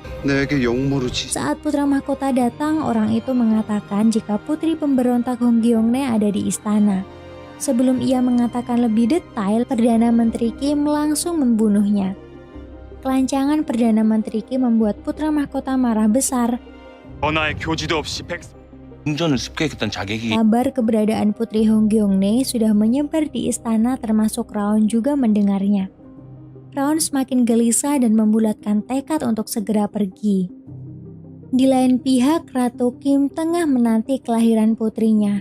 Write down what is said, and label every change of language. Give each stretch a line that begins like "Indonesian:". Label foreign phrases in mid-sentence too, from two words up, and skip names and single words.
Indonesian: Saat putra mahkota datang, orang itu mengatakan jika putri pemberontak Hong Gyeongne ada di istana. Sebelum ia mengatakan lebih detail, Perdana Menteri Kim langsung membunuhnya. Kelancangan Perdana Menteri Kim membuat putra mahkota marah besar.
Korean: 전하의 교지도 없이 운전을 습격했던 자객이
Indonesian: Kabar keberadaan putri Hong Gyeongne sudah menyebar di istana, termasuk Raon juga mendengarnya. Raon semakin gelisah dan membulatkan tekad untuk segera pergi. Di lain pihak, Ratu Kim tengah menanti kelahiran putrinya.